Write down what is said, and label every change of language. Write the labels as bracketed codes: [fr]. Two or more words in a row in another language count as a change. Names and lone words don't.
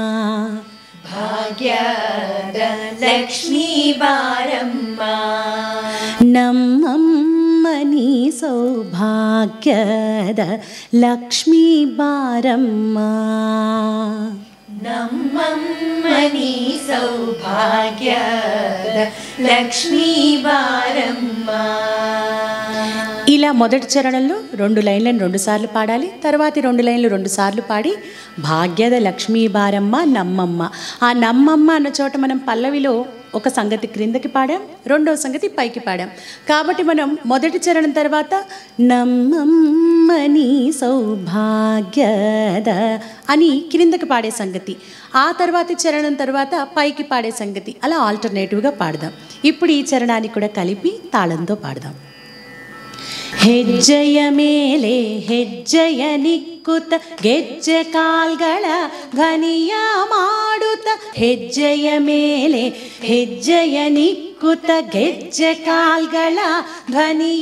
[kn] ಭಾಗ್ಯದ ಲಕ್ಷ್ಮೀ ಬಾರಮ್ಮ ನಮ್ಮಮ್ಮ ನೀ ಸೌಭಾಗ್ಯದ ಲಕ್ಷ್ಮೀ ಬಾರಮ್ಮ ನಮ್ಮಮ್ಮ ನೀ ಸೌಭಾಗ್ಯದ ಲಕ್ಷ್ಮೀ ಬಾರಮ್ಮ. [te] ఇలా మొదటి చరణంలో 2 లైన్లను 2 సార్లు పాడాలి. తర్వాతి 2 లైన్లు 2 సార్లు పాడి [kn] ಭಾಗ್ಯದ ಲಕ್ಷ್ಮೀ ಬಾರಮ್ಮ ನಮ್ಮಮ್ಮ. [te] ఆ నమ్మమ్మ అన్న చోట మనం పల్లవిలో ఒక సంగతి క్రిందకి పాడాం, రెండవ సంగతి పైకి పాడాం. కాబట్టి మనం మొదటి చరణం తర్వాత [kn] ನಮ್ಮಮ್ಮ ನೀ ಸೌಭಾಗ್ಯದ [te] అని క్రిందకి పాడే సంగతి, ఆ తర్వాతి చరణం తర్వాత పైకి పాడే సంగతి, అలా ఆల్టర్నేటివ్గా పాడదాం. ఇప్పుడు ఈ చరణాన్ని కూడా కలిపి తాళంతో పాడదాం. [kn] ಹೆಜ್ಜೆಯ ಮೇಲೆ ಹೆಜ್ಜೆಯ ನಿಕ್ಕುತ್ತ ಗೆಜ್ಜೆ ಕಾಲ್ಗಳ ಧ್ವನಿಯ ಮಾಡುತ್ತ ಹೆಜ್ಜೆಯ ಮೇಲೆ ಹೆಜ್ಜೆಯ ನಿಕ್ಕುತ್ತ ಗೆಜ್ಜೆ ಕಾಲ್ಗಳ ಧ್ವನಿಯ